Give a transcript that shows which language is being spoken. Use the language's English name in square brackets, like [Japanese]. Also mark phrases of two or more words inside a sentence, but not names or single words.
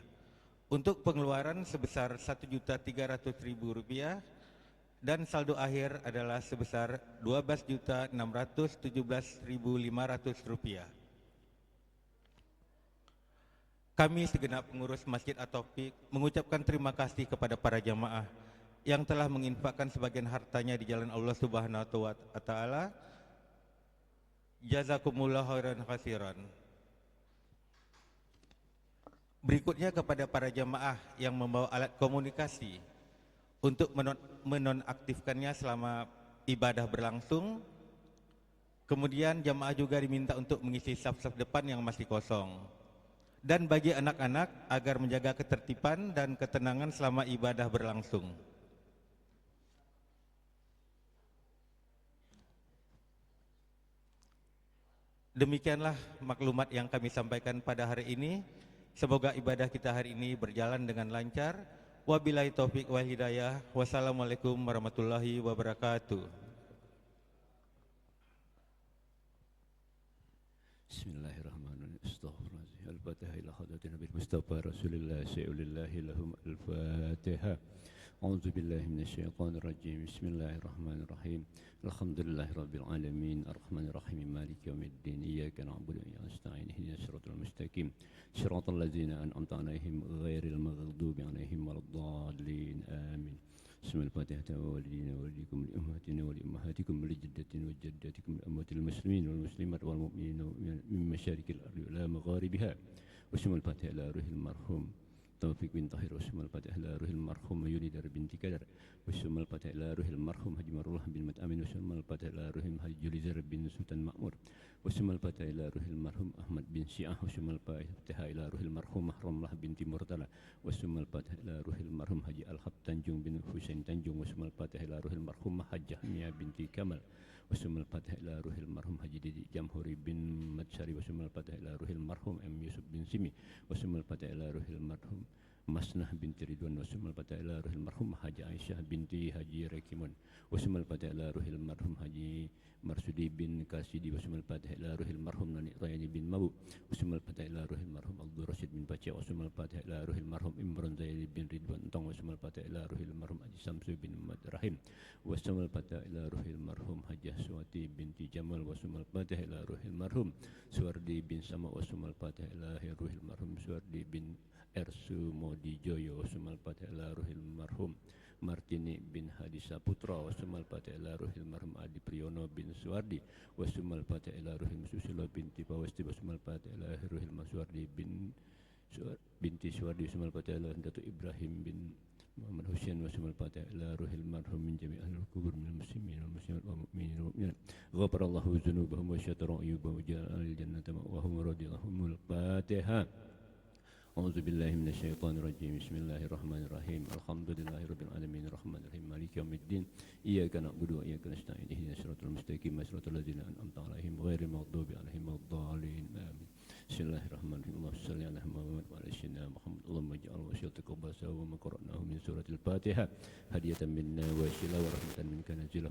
[Indonesian] Untuk pengeluaran sebesar Rp1.300.000 dan saldo akhir adalah sebesar Rp12.617.500. Kami segenap pengurus Masjid At-Taufik mengucapkan terima kasih kepada para jamaah yang telah menginfakkan sebagian hartanya di jalan [Arabic] الله سبحانه وتعالى. جزاكم الله خيرا كثيرا. [Indonesian] Berikutnya kepada para jamaah yang membawa alat komunikasi untuk menonaktifkannya selama ibadah berlangsung. Kemudian jamaah juga diminta untuk mengisi saf-saf depan yang masih kosong. Dan bagi anak-anak agar menjaga ketertiban dan ketenangan selama ibadah berlangsung. Demikianlah maklumat yang kami sampaikan pada hari ini. Semoga ibadah kita hari ini berjalan dengan lancar. [Arabic] وبالله التوفيق والهداية. والسلام عليكم ورحمة الله وبركاته. بسم الله الرحمن الرحيم. أستغفر الله. الفاتحة إلى حضرة النبي المصطفى رسول الله شيء لله لهم الفاتحة. أعوذ بالله من الشيطان الرجيم. بسم الله الرحمن الرحيم. الحمد لله رب العالمين، الرحمن الرحيم، مالك يوم الدين. إياك نعبد وإياك نستعين. اهدنا الصراط المستقيم. صراط الذين أنعمت عليهم غير المغضوب عليهم ولا الضالين. آمين. بسم الله الرحمن الرحيم. والدينا والديكم لأمتنا ولأمهاتكم لجداتنا وجداتكم لأموات المسلمين والمسلمات والمؤمنين من مشارق الأرض إلى مغاربها. بسم الله الرحمن الرحيم. على روح المرحوم Taufik بن Tahir. بسم الله الرحمن الرحيم. على روح المرحوم Yunidar بنت Kadar. بسم الله الرحمن الرحيم. على روح المرحوم Haji Marullah بن Mat Amin. بسم الله الرحمن الرحيم. على روح Haji Julizar بن Sultan Ma'mur. بسم الله الرحمن الرحيم. على روح المرحوم Ahmad بن Syiah. بسم الله الرحمن الرحيم. على روح المرحوم Mahramlah بنت Murtala. بسم الله الرحمن الرحيم. Ala ruhil marhum Haji Al-Hab Tanjung bin Husain Tanjung. بسم الله الرحمن الرحيم. على روح المرحومة Hajjah Mia بنت Kamal. بسم الله الرحمن الرحيم. Ala ruhil marhum Haji Didi Jamhuri bin Matsari. بسم الله الرحمن الرحيم. على روح المرحوم M. Yusuf بن Simi. بسم الله الرحمن الرحيم. على روح المرحومة Masnah بنت Ridwan. بسم الله الرحمن الرحيم. على روح المرحومة Haji Aisyah بنت Haji Rekimun. بسم الله الرحمن الرحيم. على روح المرحوم Haji Marsudi بن Kasidi. بسم الله الرحمن الرحيم. على روح المرحوم Nani Rayani بن Mabu. بسم الله الرحمن الرحيم. على روح المرحوم Abdul Rashid بن Pace. بسم الله الرحمن الرحيم. Ala ruhil marhum Imran Zaid bin Ridwan Tong. بسم الله الرحمن الرحيم. على روح المرحوم Haji Samsu بن Muhammad Rahim. بسم الله الرحمن الرحيم. على روح المرحومة Hajjah Suwati بنت Jamal. بسم الله الرحمن الرحيم. على روح المرحوم Suwardi بن Sama. بسم الله الرحمن الرحيم. على روح المرحوم Suwardi بن Ersu Modi Joyo. بسم الله الرحمن الرحيم. على روح المرحوم Martini بن Hadi Saputra. بسم الله الرحمن الرحيم. على روح المرحوم Adi Priyono بن Suwardi. بسم الله الرحمن الرحيم. على روح Susilo بنت Pawesti. بسم الله الرحمن الرحيم. على روح Maswardi بنت Suwardi. بسم الله الرحمن الرحيم. Ala Datuk Ibrahim bin Muhammad Hussein. بسم الله الرحمن الرحيم. على روح المرحوم من جميع أهل القبور من المسلمين والمسلمات والمؤمنين والمؤمنات. غفر الله ذنوبهم وستر عيوبهم وجعل الجنة مأواهم ورضي الله عنهم. الفاتحة. أعوذ بالله من الشيطان الرجيم بسم الله الرحمن الرحيم الحمد لله رب العالمين الرحمن الرحيم مالك يوم الدين إياك نعبد وإياك نستعين اهدنا الصراط المستقيم صراط الذين أنعمت عليهم غير المغضوب عليهم ولا الضالين آمين بسم الله الرحمن الرحيم اللهم صل على محمد وعلى سيدنا محمد اللهم اجعل وصيتك وباسه وما قرأناه من سورة الفاتحة هدية منا وسيلة ورحمة منك نزله